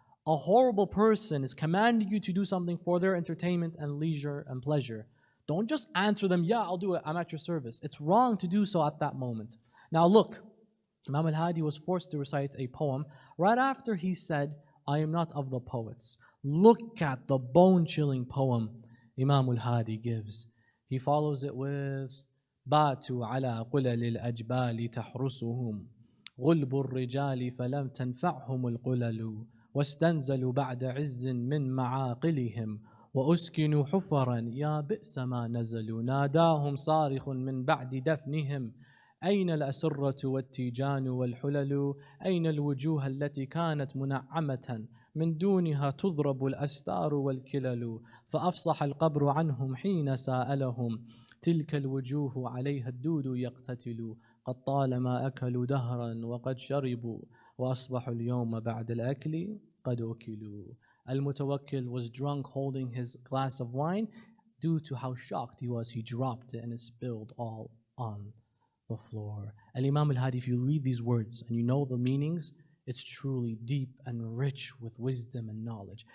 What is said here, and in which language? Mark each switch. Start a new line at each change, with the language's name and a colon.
English: A horrible person is commanding you to do something for their entertainment and leisure and pleasure. Don't just answer them, yeah, I'll do it, I'm at your service. It's wrong to do so at that moment. Now look, Imam al-Hadi was forced to recite a poem right after he said, I am not of the poets. Look at the bone-chilling poem Imam al-Hadi gives. He follows it with
Arabic: باتوا على قلل الأجبال تحرسهم غلب الرجال فلم تنفعهم القلل واستنزلوا بعد عز من معاقلهم وأسكنوا حفرا يا بئس ما نزلوا ناداهم صارخ من بعد دفنهم أين الأسرة والتيجان والحلل أين الوجوه التي كانت منعمة من دونها تضرب الأستار والكلل فأفصح القبر عنهم حين سألهم تلك الوجوه عليها الدود يقتتل قد طالما أكلوا دهرا وقد شربوا وأصبحوا اليوم بعد الأكل قد أكلوا.
English: Al-Mutawakkil was drunk holding his glass of wine. Due to how shocked he was, he dropped it and it spilled all on the floor. Al-Imam al-Hadi, if you read these words and you know the meanings, it's truly deep and rich with wisdom and knowledge.